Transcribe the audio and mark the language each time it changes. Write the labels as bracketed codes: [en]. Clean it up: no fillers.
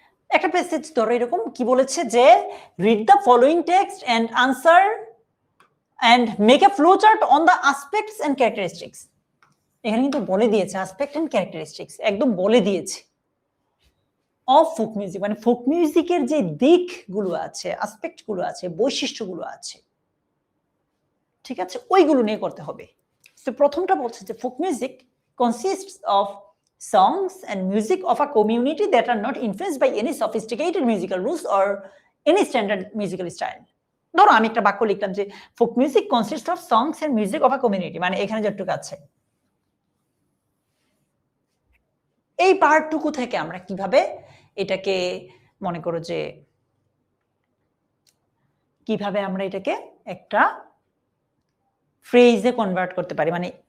[bn] একটা প্যাসেজ ধরো এরকম কি বলেছে যে [en] Read the following text and answer and make a flow chart on the aspects and characteristics. [bn] এখানে কিন্তু বলে দিয়েছে আসপেক্ট এন্ড ক্যারেক্টারিস্টিক্স, একদম বলে দিয়েছে। অফ ফোক মিউজিক মানে ফোক মিউজিকের যে দিকগুলো আছে, আসপেক্ট গুলো আছে, বৈশিষ্ট্যগুলো আছে, ঠিক আছে, ওইগুলো নিয়ে করতে হবে। তো প্রথমটা বলছে যে [en] Folk music consists of songs and music of a community that are not influenced by any sophisticated musical rules or any standard musical style. [bn] ধরো আমি একটা বাক্য লিখলাম যে [en] folk music consists of songs and music of a community, [bn] মানে এখানে যতটুকু আছে এই পার্টটুকু থেকে আমরা কিভাবে এটাকে মনে করো যে কিভাবে আমরা এটাকে একটা ফ্রেজে কনভার্ট করতে পারি, মানে